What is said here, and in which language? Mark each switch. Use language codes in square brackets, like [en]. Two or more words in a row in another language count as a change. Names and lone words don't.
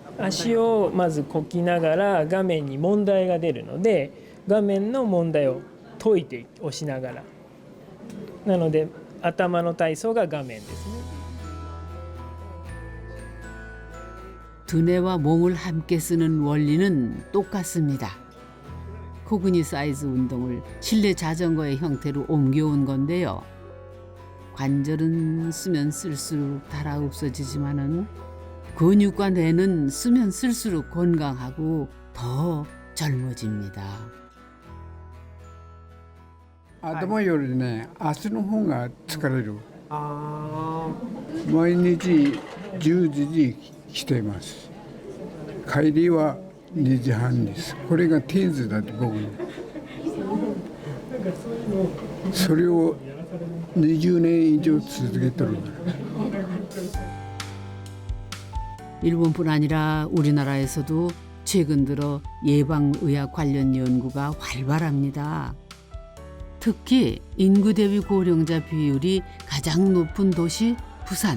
[ja] 足をまずこきながら画面に問題が出るので、画面の問題を解いて押しながら。なので頭の体操が画面ですね。 [ko] 두뇌와 몸을 함께 쓰는 원리는 똑같습니다. 코그니 사이즈 운동을 실내 자전거의 형태로 옮겨온 건데요. 관절은 쓰면 쓸수록 달아 없어지지만은 근육과 뇌는 쓰면 쓸수록 건강하고 더 젊어집니다. [ja] 頭よりね、足の方が疲れる。毎日10時に来ています。帰りは2時半です。これが定時だって僕の。それを20年以上続けてる。 [ko] 일본뿐 아니라 우리나라에서도 최근 들어 예방의학 관련 연구가 활발합니다. 특히 인구 대비 고령자 비율이 가장 높은 도시 부산.